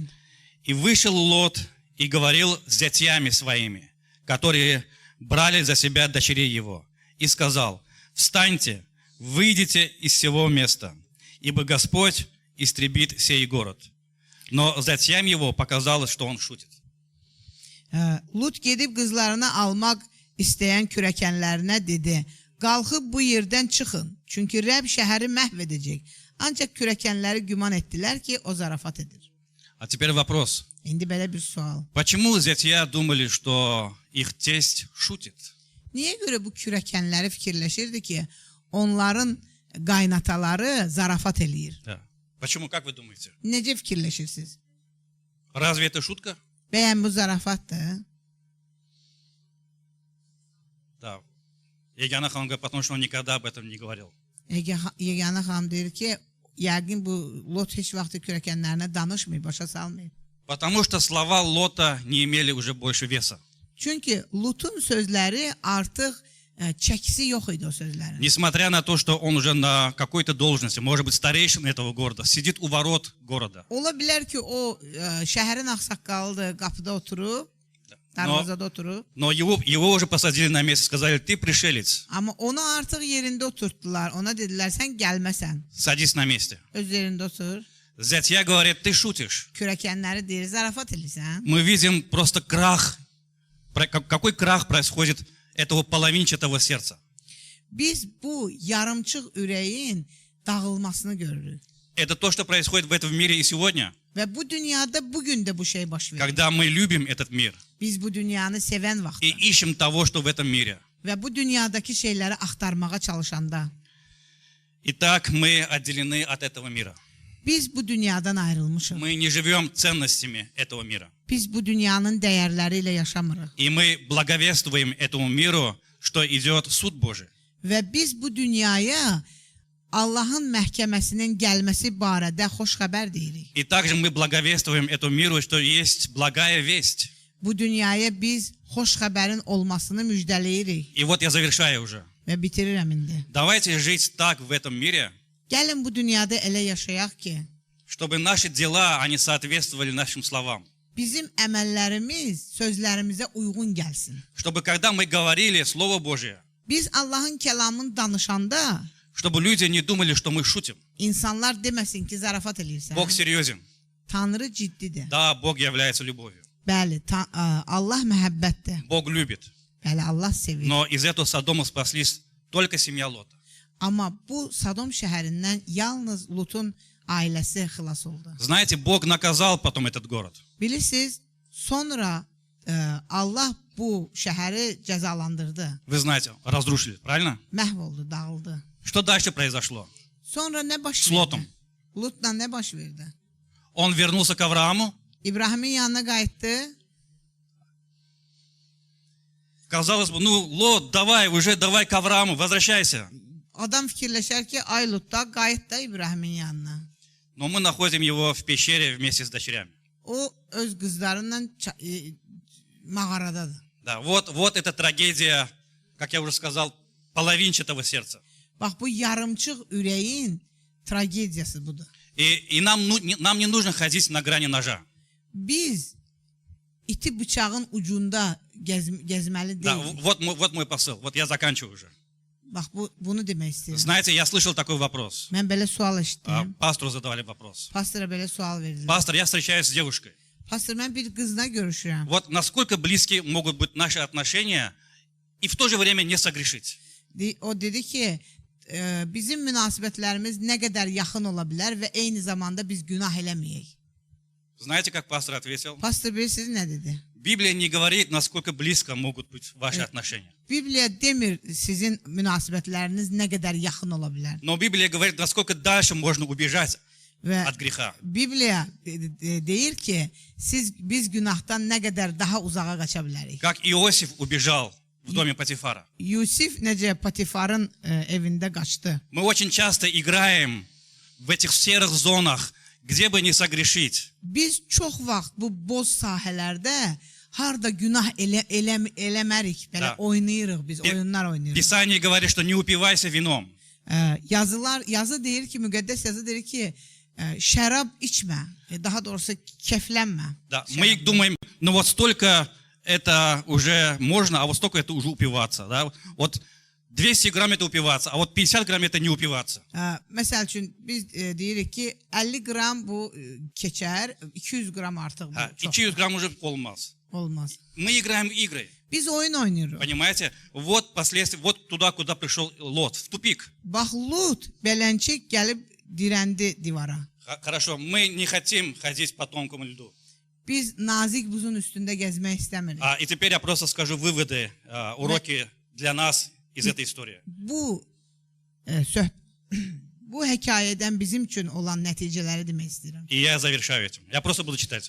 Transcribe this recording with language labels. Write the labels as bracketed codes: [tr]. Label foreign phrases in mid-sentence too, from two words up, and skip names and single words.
[ru] И вышел Лот и говорил с зятьями своими, которые брали за себя дочерей его, и сказал: «Встаньте, выйдите из сего места, ибо Господь истребит сей город». Но затем его показалось, что он шутит. [az] Lut gedib qızlarını almaq istəyən kürəkənlərinə dedi: "Qalxıb bu yerdən çıxın, çünki Rəbb şəhəri məhv edəcək." Ancaq kürəkənləri güman etdilər ki, o zarafat edir. [ru] А теперь вопрос. [az] İndi belə bir sual. [ru] Почему зятья думали, что их тесть шутит? [az] Niyə görə bu kürəkənləri fikirləşirdi ki, onların qaynataları zarafat eləyir? [ru] Да. Почему, как вы думаете? [az] Necə fikirləşirsiniz? [ru] Разве это шутка? [az] Bəyən bu zarafatdır? [ru] Да. Егяна Хан говорит, потому что он никогда об этом не говорил. [az] Yeganə xanım deyir ki, yəqin bu Lot heç vaxt kürəkənlərinə danışmayıb, başa salmayıb. [ru] Потому что слова Лота не имели уже больше веса. [az] Çünki Lutun sözləri artıq çəkisi yox idi o sözlərin. [ru] Несмотря на то, что он уже на какой-то должности, может быть, старейшин этого города, sидит у ворот города. [az] Ola bilər ki, o şəhərin ağsaqqalıdır, qapıda oturub, darvazada oturub. [ru] Но его уже посадили на место, сказали: ты пришелец, [az] Amma onu artıq yerində oturtdular. Ona dedilər, sən gəlməsən. [ru] садись на месте. [az] Öz yerində otur. [ru] Зятья говорят: ты шутишь. [az] Kürəkənləri deyir, zarafat edirsən. [ru] Мы видим просто крах. Какой крах происходит этого polовинчатого сердца? [az] Biz bu yarımçıq ürəyin dağılmasını görürük. [ru] Это то, что происходит в этом мире и сегодня, [az] Və bu dünyada bugün də bu şey baş verir. [ru] когда мы любим этот мир [az] Biz bu dünyanı sevən [ru] и [az] vaxtda [ru] ищем того, что в этом мире. [az] və bu dünyadakı şeyləri axtarmağa çalışanda [ru] Итак, мы отделены от этого мира. [az] biz bu dünyadan ayrılmışıq. [ru] Мы не живем ценностями этого мира. [az] Biz bu dünyanın dəyərləri ilə yaşamırıq. [ru] И мы благовествуем этому миру, что идет суд Божий. [az] Və biz bu dünyaya Allahın məhkəməsinin gəlməsi barədə xoş xəbər deyirik. [ru] И также мы благовествуем этому миру, что есть благая весть. [az] Bu dünyaya biz xoş xəbərin olmasını müjdələyirik [ru] И вот я завершаю уже. [az] və bitirirəm indi. [ru] Давайте жить так в этом мире, [az] Gəlin bu dünyada elə yaşayaq ki, [ru] чтобы наши дела, они соответствовали нашим словам. [az] bizim əməllərimiz sözlərimizə uyğun gəlsin. [ru] Чтобы когда мы говорили Слово Божие, [az] Biz Allahın kəlamını danışanda [ru] чтобы люди не думали, что мы шутим. [az] insanlar deməsin ki, zarafat eləyirsən. [ru] Бог серьезен. [az] Tanrı ciddidir. [ru] Да, Бог является любовью. [az] Bəli, Allah məhəbbətdir. [ru] Bог любит. [az] Bəli, Allah sevir. [ru] Но из этого Содома спаслись только семья Лота. [az] Amma bu Sadom şəhərindən yalnız Lutun ailəsi xilas oldu. [ru] Знаете, Бог наказал потом этот город. [az] Bilirsiniz, sonra Allah bu şəhəri cəzalandırdı. [ru] Вы знаете, разрушили, правильно? [az] Məhv oldu, dağıldı. [ru] Что дальше произошло? [az] Sonra nə baş S verdi? Lotum. Lutla nə baş verdi? [ru] Он вернулся к Аврааму. [az] İbrahimin yanına qayıtdı. [ru] Казалось бы, ну, Лот, давай к Аврааму, возвращайся. [az] Adam fikirləşər ki, ay Lut da qayıt da İbrahimin yanına. [ru] Но мы находим его в пещере вместе с дочерями. [az] O öz qızlarıyla mağaradadır. [ru] Да, вот эта трагедия, как я уже сказал, половинчатого сердца. [az] Bax bu yarımçıq ürəyin tragediyası budur. [ru] И нам не нужно ходить на грани ножа. [az] Biz iti bıçağın ucunda gezməli [ru] Да, [az] deyilik. [ru] вот мой посыл. Вот я заканчиваю уже. [az] Bax bunu demək istəyirəm. [ru] Знаете, я слышал такой вопрос. [az] Mən belə sual eşitdim. [ru] Пастору задавали вопрос. [az] Pastora belə sual verdilər. [ru] Пастор, я встречаюсь с девушкой. [az] Pastor, mən bir qızla görüşürəm. [ru] Вот насколько близки могут быть наши отношения и в то же время не согрешить. [az] O dedi ki, bizim münasibətlərimiz nə qədər yaxın ola bilər və eyni zamanda biz günah eləməyək. [ru] Знаете, как пастор ответил? [az] Pastor bilirsiniz nə dedi? [ru] Библия не говорит, насколько близко могут быть ваши отношения. [az] Bibliya demir sizin münasibətləriniz nə qədər yaxın ola bilər. [ru] Но Библия говорит, насколько дальше можно убежать [az] Və [ru] от греха. [az] Bibliya deyir ki, biz günahdan nə qədər daha uzağa qaça bilərik. [ru] Как Иосиф убежал в доме Патифара. [az] Yusif necə Patifarın evində qaçdı. [ru] Мы очень часто играем в этих серых зонах, где бы не согрешить. [az] Biz çox vaxt bu boz sahələrdə harda günah eləmərik, belə oynayırıq biz, oyunlar oynayırıq. [ru] Писание говорит, что не упивайся вином. [az] Yazı deyir ki, müqəddəs yazı deyir ki, şərab içmə, daha doğrusu keflənmə. [ru] Да, мы думаем, ну вот столько это уже можно, а вот столько это уже упиваться. Да? Вот 200 грамм это упиваться, а вот 50 грамм это не упиваться. [az] Məsəl üçün biz deyirik ki, 50 qram bu keçər, 200 qram artıq bu çox. [ru] 200 грамм уже olmaz. [az] Olmaz. [ru] Мы играем в игры. [az] Biz oyun oynayırıq. [ru] Понимаете? Вот последствия, вот туда, куда пришел Лот, в тупик. [az] Bax, Lut beləncik gəlib dirəndi divara. [ru] Хорошо, мы не хотим ходить по тонкому льду. [az] Biz nazik buzun üstündə gəzmək istəmirik. [ru] И теперь я просто скажу выводы, уроки для нас из этой истории. [az] Bu hekayədən bizim üçün olan nəticələri demək istəyirəm. [ru] И я завершаю этим. Я просто буду читать.